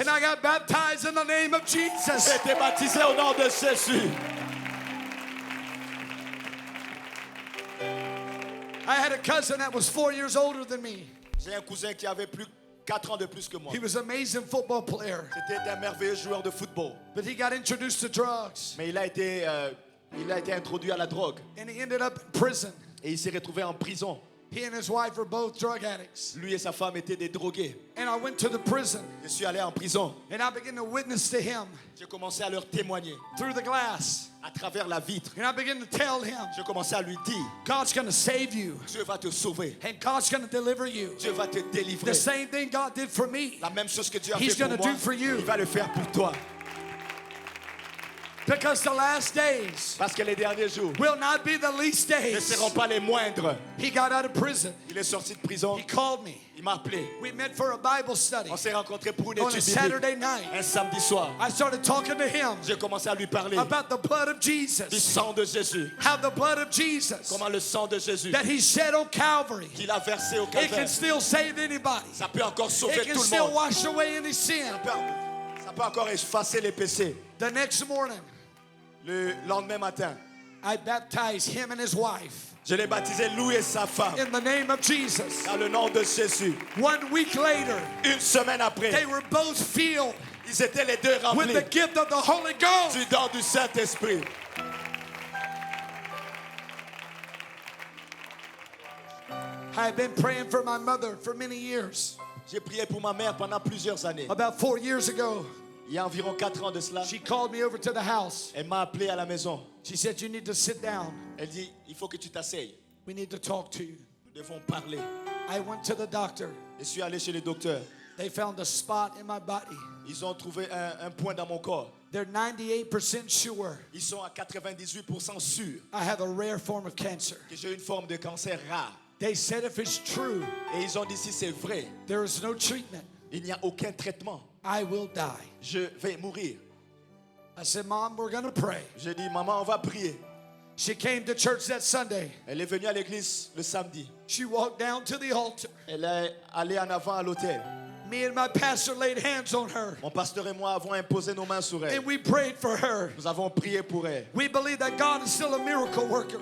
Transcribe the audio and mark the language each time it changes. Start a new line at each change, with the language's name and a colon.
English: and I got baptized in the name of Jesus.
French: J'ai été baptisé au nom de Jésus.
English: I had a cousin that was 4 years older than me.
French: J'ai un cousin qui avait 4 ans de plus que moi.
English: He was an amazing football player,
French: C'était un merveilleux joueur de football.
English: but he got introduced to drugs
French: Mais il a été introduit à la drogue.
English: and he ended up in prison.
French: Et il s'est retrouvé en prison.
English: He and his wife were both drug addicts.
French: Lui et sa femme étaient des drogués.
English: And I went to the prison
French: Je suis allé en prison.
English: and I began to witness to him
French: J'ai commencé à leur témoigner
English: through the glass.
French: à travers la vitre.
English: And I began to tell him,
French: Je commençais à lui dire,
English: God's going to save you
French: Dieu va te sauver.
English: and God's going to deliver you.
French: Dieu va te délivrer.
English: The same thing God did for me.
French: La même chose que Dieu a
English: He's
French: fait pour
English: gonna
French: moi,
English: do for you.
French: il va le faire pour toi.
English: Because the last days
French: Parce que les derniers jours
English: will not be the least
French: ne
English: days.
French: seront pas les moindres.
English: He got out of prison.
French: Il est sorti de prison.
English: He called me.
French: Il m'a appelé.
English: We met for a Bible study
French: On s'est rencontrés pour une
English: on
French: étude
English: a
French: biblique.
English: Saturday night.
French: Un samedi soir.
English: I started talking to him
French: J'ai commencé à lui parler
English: about the blood of
French: du
English: Jesus.
French: sang de Jésus.
English: How the blood of Jesus
French: Comment le sang de Jésus
English: that he shed on Calvary,
French: qu'il a versé au
English: it can
French: calvaire,
English: still save anybody.
French: ça peut encore sauver
English: It can
French: tout le
English: still
French: monde.
English: wash away any sin.
French: Ça peut encore effacer les péchés.
English: The next morning,
French: Le lendemain matin,
English: I baptized him and his wife
French: je l'ai baptisé lui et sa femme
English: in the name of Jesus.
French: dans le nom de Jésus.
English: 1 week later,
French: Une semaine après,
English: they were both filled
French: ils étaient les deux
English: with
French: remplis
English: the gift of the Holy Ghost.
French: du don du Saint-Esprit.
English: I've been praying for my mother for many years.
French: J'ai prié pour ma mère pendant plusieurs années.
English: About 4 years ago,
French: Il y a environ 4 ans de cela,
English: she called me over to the house.
French: elle m'a appelé à la maison.
English: She said, "You need to sit down.
French: Elle dit, il faut que tu t'asseyes.
English: We need to talk to you."
French: Nous devons parler.
English: I went to the doctor.
French: Je suis allé chez le docteur.
English: They found a spot in my body.
French: Ils ont trouvé un point dans mon corps.
English: They're 98% sure
French: Ils sont à 98% sûrs
English: I have a rare form of cancer.
French: que j'ai une forme de cancer rare.
English: They said if it's true,
French: Et ils ont dit, si c'est vrai,
English: there is no treatment.
French: il n'y a aucun traitement.
English: I will die.
French: Je vais mourir.
English: I said, "Mom, we're going to pray."
French: J'ai dit, maman, on va prier.
English: She came to church that Sunday.
French: Elle est venue à l'église le samedi.
English: She walked down to the altar.
French: Elle est allée en avant à l'autel.
English: Me and my pastor laid hands on her,
French: Mon pasteur et moi avons imposé nos mains sur elle.
English: and we prayed for her.
French: Nous avons prié pour elle.
English: We believe that God is still a miracle worker.